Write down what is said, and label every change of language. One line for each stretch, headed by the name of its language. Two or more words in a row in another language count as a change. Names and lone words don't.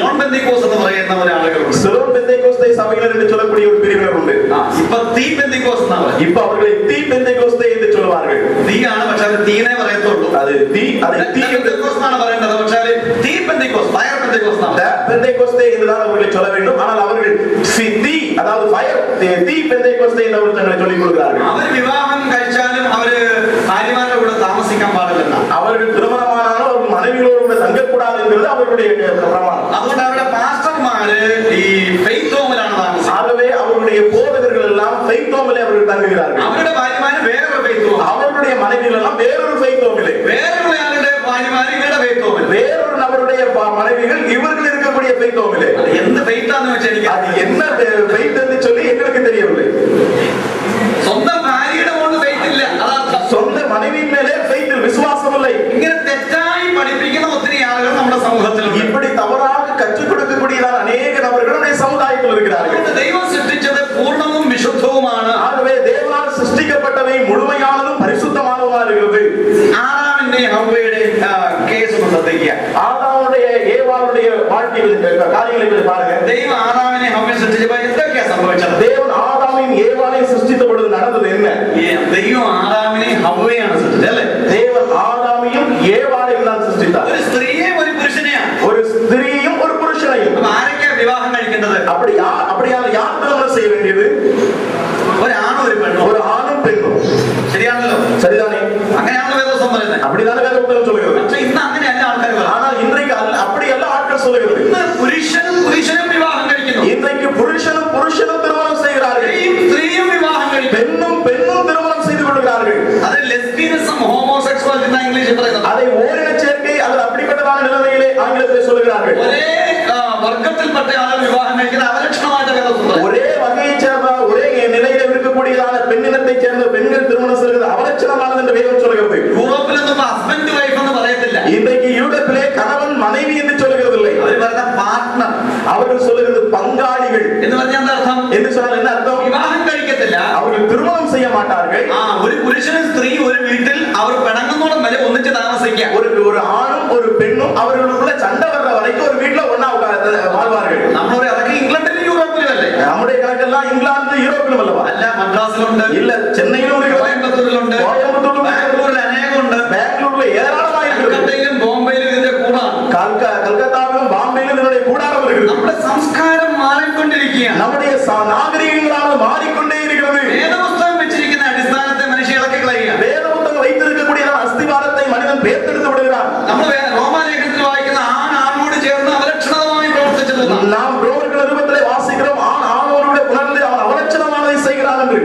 Malayalam: പെന്തിക്കോസ് എന്ന് പറയുന്ന ഒരാളുകളുണ്ട്.
Tamil: சிலோன் பெந்தேகோஸ்தே சபையினர் என்று சொல்லக்கூடிய ஒரு பிரிவினர் உண்டு.
Malayalam: ഇപ്പൊ തീ പെന്തിക്കോസ് എന്നാ പറയുന്നത്.
Tamil: இப்ப அவர்களை தீ பெந்தேகோஸ்தே என்று சொல்வார்கள்.
Malayalam: തീയാണ്, പക്ഷെ അത് തീനെ പറയത്തുള്ളൂ.
Tamil: அது தீ
Malayalam: പെന്തിക്കോസ് എന്നാണ് പറയേണ്ടത്, പക്ഷെ തീ പെന്തിക്കോസ്, ഫയർ പെന്തിക്കോസ് എന്നാണ്.
Tamil: பெந்தேகோஸ்தே என்றுதான் அவர்களை சொல்ல வேண்டும். ஆனால் அவர்கள் தீ, அதாவது ஃபயர், தீ பெந்தேகோஸ்தே என்று அவர்கள் தங்களை சொல்லிக் கொள்கிறார்கள்.
Malayalam: അവർ വിവാഹം കഴിച്ചാലും അവര് ഭാര്യമാരുടെ കൂടെ താമസിക്കാൻ പാടില്ലെന്ന.
Tamil: அவர்கள் திருமணமானாலும் அவர்கள் மனைவிகளோடு கூட தங்கக்கூடாது என்பது அவர்களுடைய பிரமாணம்.
Malayalam: അതുകൊണ്ട് അവരുടെ പാസ്റ്റർമാര് ഈ
English: faith home-ilaanu
Malayalam: താമസിക്കുന്നത്.
Tamil: ஆகவே அவருடைய போதகர்கள் எல்லாம்
English: faith home-ile
Tamil: அவர்கள் தங்குகிறார்கள்.
Malayalam: അവരുടെ ഭാര്യമാര് വേറൊരു
English: faith home,
Tamil: அவருடைய மனைவிகள் எல்லாம் வேறொரு
English: faith home-ile,
Malayalam: വേറൊരു ആളുടെ ഭാര്യമാര് ഇവരുടെ
English: faith home-il,
Tamil: வேறொரு நபருடைய மனைவிகள் இவர்கள் இருக்கக்கூடிய
English: faith home-ile.
Malayalam: എന്ത് ഫെയ്ത്താന്ന് വെച്ചാൽ എനിക്ക്
Tamil: அது என்ன ஃபெய்த் என்று சொல்லி எங்களுக்கு தெரியவில்லை.
Malayalam: സ്വന്തം ഭാര്യയുടെ കൊണ്ട് ഫെയ്ത്ത് ഇല്ല, അതാണ്
Tamil: சொந்த மனைவியின் மேலே ஃபெய்த் விசுவாசம் இல்லை.
Malayalam: ഇങ്ങനെ തെറ്റായി പഠിപ്പിക്കുന്ന ഒത്തിരി ആളുകൾ നമ്മുടെ സമൂഹത്തിലുണ്ട്.
Tamil: இப்படி தவறாக கற்றுக் கொடுக்கக்கூடியதான அநேக நபர்கள் நம்முடைய சமுதாயத்தில் இருக்கிறார்கள்.
Malayalam: അതുകൊണ്ട് ദൈവം സൃഷ്ടിച്ചത് പൂർണ്ണവും വിശുദ്ധവുമാണ്.
Tamil: ஆகவே தேவனால் சிருஷ்டிக்கப்பட்டவை முழுமையானதும் பரிசுத்தமானதுமா இருக்கிறது.
Malayalam: ആദാമിന്റെ ഹവ്വയുടെ കേസ് ശ്രദ്ധിക്കുക.
Tamil: ஆதாமுடைய ஏவாளுடைய வாழ்க்கையில் காரியங்களை போய் பாருங்க.
Malayalam: ദൈവം ആദാമിനെ ഹവ്വയെ സൃഷ്ടിച്ചപ്പോൾ എന്തൊക്കെയാ സംഭവിച്ചത്?
Tamil: தேவன் ஆதாமையும் ஏவாளையும் சிருஷ்டித்த பொழுது நடந்தது என்ன?
Malayalam: ദൈവം ആദാമിനെ ഹവ്വയാണ് സൃഷ്ടിച്ചത് അല്ലേ?
Tamil: தேவன் ஆதாமையும் ஏவாளையும் தான் சிருஷ்டித்தார்.
Malayalam: ഒരു സ്ത്രീയെ ഒരു പുരുഷനെയാണ്.
Tamil: ஒரு ஸ்திரீயும் ஒரு புருஷனையும்.
Malayalam: അപ്പൊ ആരൊക്കെയാ വിവാഹം കഴിക്കേണ്ടത്?
Tamil: அப்படியான யார் திருமணம் செய்ய வேண்டியது?
Malayalam: ഒരാണും ഒരു പെണ്ണും.
Tamil: ஒரு ஆணும் பெண்ணும்.
Malayalam: ശരിയാണല്ലോ?
Tamil: சரிதானே?
Malayalam: അങ്ങനെയാണല്ലോ വേദോസം പറയുന്നത്.
Tamil: அப்படிதானே வேதம் சொல்லுகிறது.
Malayalam: പക്ഷെ ഇന്ന് അങ്ങനെയല്ല ആൾക്കാർ പറയുന്നത്.
Tamil: ஆனால் இன்றைக்கு அப்படியல்ல ஆட்கள் சொல்லுகிறது.
Malayalam: ഇന്ന് പുരുഷനും വിവാഹം കഴിക്കുന്നു.
Tamil: இன்றைக்கு புருஷனும் திருமணம் செய்கிறார்கள்.
Malayalam: സ്ത്രീയും വിവാഹം കഴിക്കുന്നു.
Tamil: பெண்ணும் திருமணம் செய்து கொள்கிறார்கள்.
Malayalam: അത്
English: lesbianism, homosexuality
Malayalam: എന്നാ ഇംഗ്ലീഷിൽ പറയുന്നത്.
Tamil: அதை ஓரின சேர்க்கை அல்லது அப்படிப்பட்டதான நிலைமையிலே ஆங்கிலத்தில் சொல்லுகிறார்கள்.
Malayalam: ഒരേ വർഗത്തിൽപ്പെട്ട ആളുകൾ വിവാഹം കഴിക്കുന്ന അവലക്ഷണമായിട്ട് വേദോസം പറയുന്നത്.
Tamil: ஒரே வகையை சேர்ந்த ஒரே நிலையில இருக்கக்கூடியதான பெண்ணினத்தை சேர்ந்த பெண்கள் திருமணம் செய்வது அவலட்சணமானது என்று வேதம் சொல்கிறது.
Malayalam: യൂറോപ്പിലൊന്നും
English: husband wife
Malayalam: എന്ന് പറയത്തില്ല.
Tamil: இன்றைக்கு யூரோப்பிலே கணவன் மனைவி என்று சொல்லுகிறதில்லை.
Malayalam: അവർ പറയുന്ന പാർട്ട്ണർ,
Tamil: அவர்கள் சொல்லுகிறது பங்காளிகள்
Malayalam: എന്ന് പറഞ്ഞാൽ എന്താ അർത്ഥം?
Tamil: என்று சொன்னால் என்ன அர்த்தம்?
Malayalam: വിവാഹം കഴിക്കത്തില്ല,
Tamil: அவர்கள் திருமணம் செய்ய மாட்டார்கள்.
Malayalam: ഒരു പുരുഷനും സ്ത്രീ ഒരു വീട്ടിൽ അവർ പിണങ്ങുന്നോളം വരെ ഒന്നിച്ച് താമസിക്കുക.
Tamil: ஒரு ஆணும் ஒரு பெண்ணும் அவர்களுக்குள்ள சண்டை வர்ற வரைக்கும் ஒரு வீட்டுல ஒண்ணா வாழ்வார்கள்.
Malayalam: നമ്മളൊരു അതൊക്കെ ഇംഗ്ലണ്ടിലും യൂറോപ്പിലും അല്ലേ?
Tamil: நம்முடைய கணக்கெல்லாம் இங்கிலாந்து யூரோப்பிலும் அல்லவா?
Malayalam: അല്ല, മദ്രാസിലുണ്ട്,
Tamil: இல்ல சென்னையிலும்
Malayalam: കോയമ്പത്തൂരിലുണ്ട്,
Tamil: கோயம்புத்தூர்ல
Malayalam: ബാംഗ്ലൂരിൽ അനേകമുണ്ട്,
Tamil: பெங்களூர்ல ஏராளமாயிருக்கிறது.
Malayalam: കൽക്കട്ടയിലും ബോംബെയിലും ഇതിന്റെ കൂടാണ്.
Tamil: கல்கத்தாவிலும் பாம்பேயிலும் இதனுடைய கூடாரம் இருக்குது.
Malayalam: നമ്മുടെ സംസ്കാരം മാറിക്കൊണ്ടിരിക്കുകയാണ്.
Tamil: நம்முடைய நாகரிகங்களானது மாறிக்கொண்டே இருக்கிறது.
Malayalam: വേദപുസ്തകം വെച്ചിരിക്കുന്ന അടിസ്ഥാനത്തെ മനുഷ്യ ഇളക്കി കളയുക.
Tamil: வேத புத்தகம் வைத்திருக்கக்கூடிய அஸ்திவாரத்தை மனிதன் பேர்த்தெடுத்து விடுகிறான்.
Malayalam: നമ്മൾ റോമാലേഖനത്തിൽ വായിക്കുന്ന ആണോട് ചേർന്ന് അവലക്ഷണമായി പ്രവർത്തിച്ചത്.
Tamil: நாம் ரோமர்கள் நிருபத்திலே வாசிக்கிறோம், ஆணோடு புணர்ந்து அவன் அவலட்சணமானதை செய்கிறான் என்று.